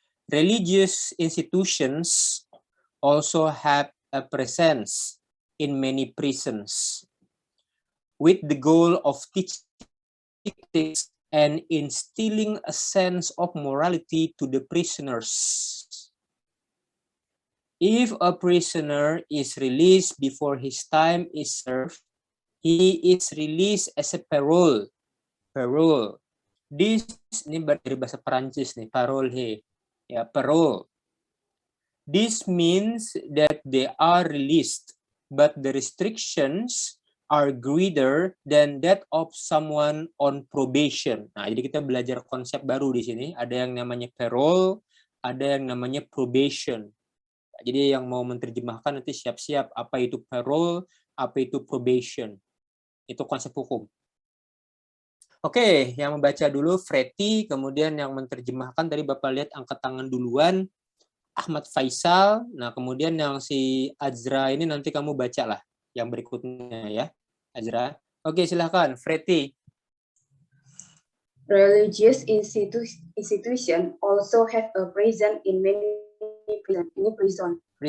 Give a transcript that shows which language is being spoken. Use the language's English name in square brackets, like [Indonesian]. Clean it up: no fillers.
[English] Religious institutions also have a presence in many prisons with the goal of teaching and instilling a sense of morality to the prisoners. If a prisoner is released before his time is served, he is released as a parole. Parole. [Indonesian] This, ini dari bahasa Perancis nih, parole. Ya, parole. [English] This means that they are released, but the restrictions are greater than that of someone on probation. [Indonesian] Nah, jadi kita belajar konsep baru di sini. Ada yang namanya parole, ada yang namanya probation. Jadi yang mau menerjemahkan nanti siap-siap apa itu parole, apa itu probation. Itu konsep hukum. Oke, yang membaca dulu Freti, kemudian yang menerjemahkan tadi Bapak lihat angkat tangan duluan. Ahmad Faisal, nah kemudian yang si Azra ini nanti kamu bacalah yang berikutnya ya, Azra. Oke, silahkan, Freti. [English] Religious institution also have a presence in many prisons.